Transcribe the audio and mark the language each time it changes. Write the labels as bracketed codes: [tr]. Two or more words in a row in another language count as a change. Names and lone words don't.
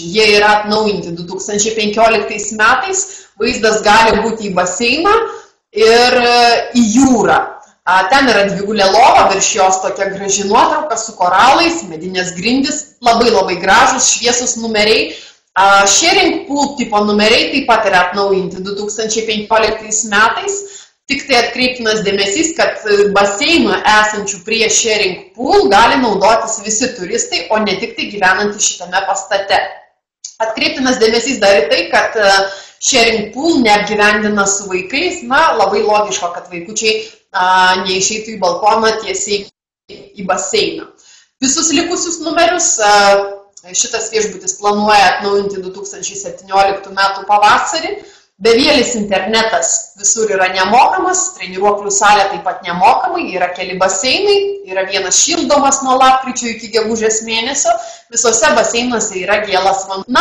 [lt] Jie yra atnaujinti 2015 metais. Vaizdas gali būti į baseiną ir į jūrą. Ten yra dvigulė lova, virš jos tokia graži nuotrauka su koralais, medinės grindys, labai gražus, šviesus numeriai. [en] Sharing pool [lt] tipo numeriai taip pat yra atnaujinti 2015 metais. Tik tai atkreiptinas dėmesys, kad baseinu esančių prie [en] sharing pool [lt] gali naudotis visi turistai, o ne tik tai gyvenantys šitame pastate. Atkreiptinas dėmesys dar į tai, kad [en] sharing pool [lt] neapgyvendina su vaikais, labai logiško, kad vaikučiai neišeitų į balkoną tiesiai į baseiną. Visus likusius numerius šitas viešbutis planuoja atnaujinti 2017 metų pavasarį. Bevėlis internetas visur yra nemokamas, treniruoklių salė taip pat nemokamai, yra keli baseinai, yra vienas šildomas nuo lapkričio iki gegužės mėnesio, visose baseinuose yra gėlas vanduo.